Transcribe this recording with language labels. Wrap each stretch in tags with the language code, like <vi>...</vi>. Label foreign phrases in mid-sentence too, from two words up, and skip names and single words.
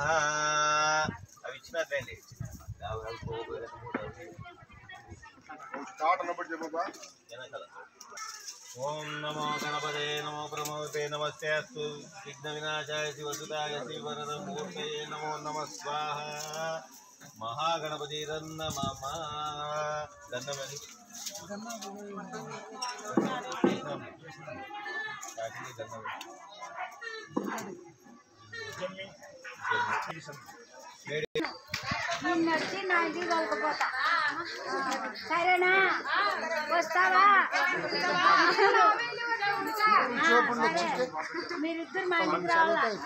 <te>अవి ఇచ్చినట్లండి</te> <sa>ओम नमो गणपते नमो प्रमोते नमस्ते अस्तु विघ्न विनाशाय शिवसुताय श्रीवरदमूर्तये नमो नमः स्वाहा। महागणपति नमः</sa> <te>నిన్నొచ్చి నా ఇంటికి తోలుకుపోతా సరేనా వస్తావా మీరిద్దరు మా ఇంటికి రావాలా</te>